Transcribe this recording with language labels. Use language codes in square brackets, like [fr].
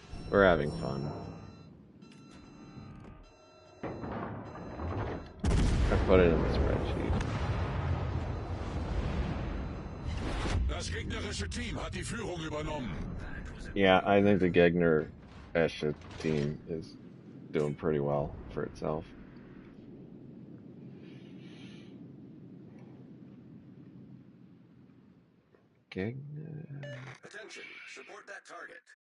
[en] We're having fun. I put it in the spreadsheet. [de] Das gegnerische Team hat die Führung übernommen. [en] Yeah, I think the [de] Gegner Esche [en] team is doing pretty well for itself. [de] Gegner. [en] Attention, support that target.